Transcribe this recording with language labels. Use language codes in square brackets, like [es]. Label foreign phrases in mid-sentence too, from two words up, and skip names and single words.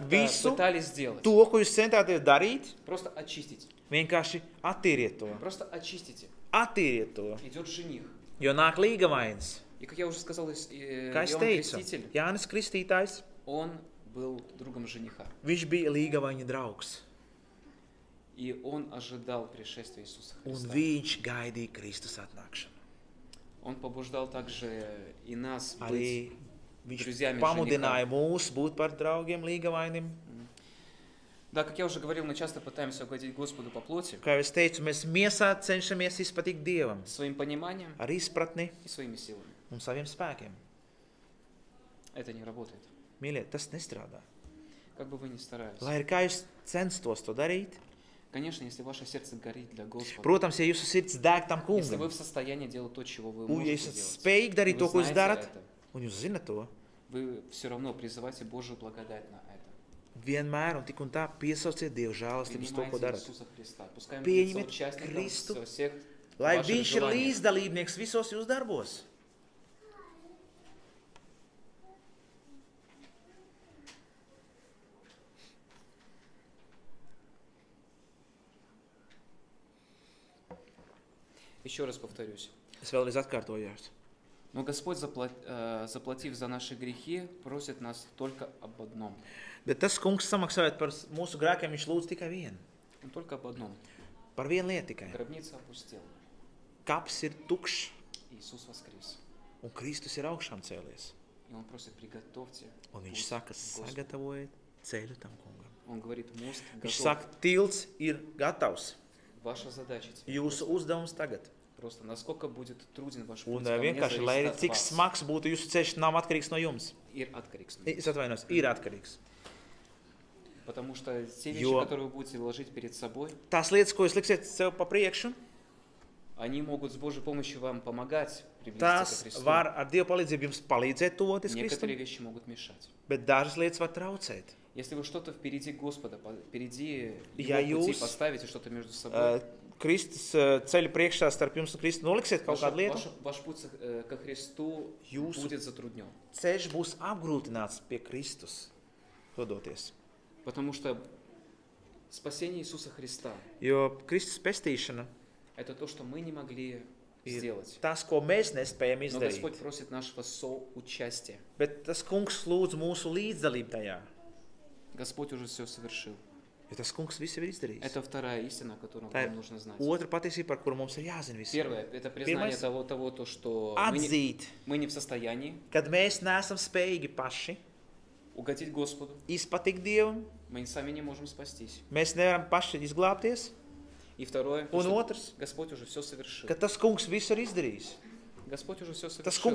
[lv] Visu [ru] пытались сделать, [lv] to, ko jūs centāties darīt, [ru] просто очистите. [lv] vienkārši attīriet to. [ru] Просто очистите. [lv] Attīriet to, [ru] Идет жених. [lv] jo nāk līgavains. [ru] И как я уже сказал, [lv] Kā es [ru] Иоанн [lv] teicu, [ru] Креститель, [lv] Jānis Kristītājs, [ru] он был другом жениха. [lv] viņš bija līgavaņa draugs. [ru] И он ожидал пришествия Иисуса [lv] Un [ru] Христа. [lv] viņš gaidīja Kristus atnākšanu. [ru] Он побуждал также и нас [lv] Arī [ru] быть [lv] viņš [ru] друзьями [lv] pamudināja [ru] жениха. [lv] mūs būt par draugiem līgavainim. [ru] Да, как я уже говорил, мы часто пытаемся угодить Господу по плоти [lv] Kā jau es teicu, mēs miesā cenšamies izpatikt Dievam [ru] своим пониманием [lv] ar izpratni [ru] и своими силами. [lv] un saviem spēkiem. [ru] Это не работает. [lv] Mīļie, tas nestrādā. [ru] Как бы вы ни старались. [lv] Lai ir kā jūs censtos to darīt, [ru] Конечно, если ваше сердце горит для Господа, [lv] protams, ja jūsu sirds deg tam [ru] если вы [lv] kungam, [ru] в состоянии делать то, чего вы [lv] un ja [ru] можете [lv] esat [ru] делать, [lv] spējīgi darīt [ru] вы [lv] to, ko jūs [ru] знаете [lv] darat, [ru] это, [lv] un jūs zinat to, [ru] вы все равно призывайте Божию благодать на это. [lv] vienmēr un tik un tā piesauciet Dievu žēlastības to, ko [ru] Принимайте [lv] darat. [ru] Иисуса Христа. Пускай Он [lv] Pieņemiet [ru] будет соучастником [lv] Kristu, [ru] во всех [lv] Lai [ru] ваших [lv] viņš ir [ru] желаниях. [lv] līdzdalībnieks visos jūsu darbos. [ru] Еще раз повторюсь. [lv] Es vēlreiz atkārtojos. [ru] Но Господь, заплатив за наши грехи, просит нас только об одном. [lv] Bet tas kungs samaksājot par mūsu grēkiem, viņš lūdz tikai vienu. [ru] Он только об одном. [lv] Par vienu lietu tikai. [ru] Гробница опустела. [lv] Kaps ir tukšs [ru] Иисус воскрес. [lv] un Kristus ir augšām cēlies. [ru] И Он просит, приготовьте. [lv] Un viņš [ru] путь [lv] saka, [ru] к Господу. [lv] sagatavojiet ceļu tam kungam. [ru] Он говорит, мост [lv] Viņš [ru] готов. [lv] saka, tilts ir gatavs. [ru] Ваша задача теперь [lv] Jūsu uzdevums tagad. [ru] просто, насколько будет труден ваш [lv] Un [ru] путь, ко мне [lv] vienkārši, lai [ru] зависит [lv] arī [ru] от [lv] cik [ru] вас. [lv] smags būtu jūsu ceļš, nav atkarīgs no jums. Ir atkarīgs no Es jums. atvainos, ir atkarīgs. [ru] Потому что те вещи, [lv] Jo- [ru] которые вы будете ложить перед собой, [lv] tās lietas, ko jūs liksiet sev pa priekšu, [ru] они могут с Божьей помощью вам помогать приблизиться [lv] tās [ru] к Христу. [lv] var ar Dieva palīdzību jums palīdzēt tuvoties [ru] Некоторые [lv] Kristum, [ru] вещи могут мешать. [lv] bet dažas lietas var traucēt. [ru] Если вы что-то впереди Господа, впереди [lv] Ja [ru] Его пути [lv] jūs, [ru] поставите что-то между собой, [lv] Kristus ceļu priekšā starp jums un Kristu noliksiet kaut kādu lietu, [ru] ваш путь ко Христу [lv] Jūsu- [ru] будет затруднен. [lv] ceļš būs apgrūtināts pie Kristus dodoties. [ru] Потому что спасение Иисуса Христа [lv] Jo Kristus pestīšana – [ru] это то, что мы не могли [lv] ir [ru] сделать. [lv] tas, ko mēs nespējam [ru] Но Господь [lv] izdarīt. [ru] просит нашего соучастия. [lv] Bet tas kungs lūdz mūsu līdzdalību tajā. [ru] Господь уже все совершил. [lv] Jo tas kungs visu ir izdarījis. [ru] Это вторая истина, которую [lv] Tā [ru] нам [lv] ir [ru] нужно знать. [lv] otra patiesība, par kuru mums ir jāzina viss. [ru] Первое – это признание Первое. того, то, что [lv] Atzīt, [ru] мы не в состоянии [lv] kad mēs neesam spējīgi paši [ru] угодить Господу. [lv] izpatikt Dievam, [ru] Мы сами не можем спастись. [lv] mēs nevaram paši izglābties. [ru] И второе, то, [lv] Un [ru] что [lv] otrs, [ru] Господь уже все совершил. [lv] ka tas kungs visu ir izdarījis. [ru] Господь уже все [lv] Tas [ru] совершил.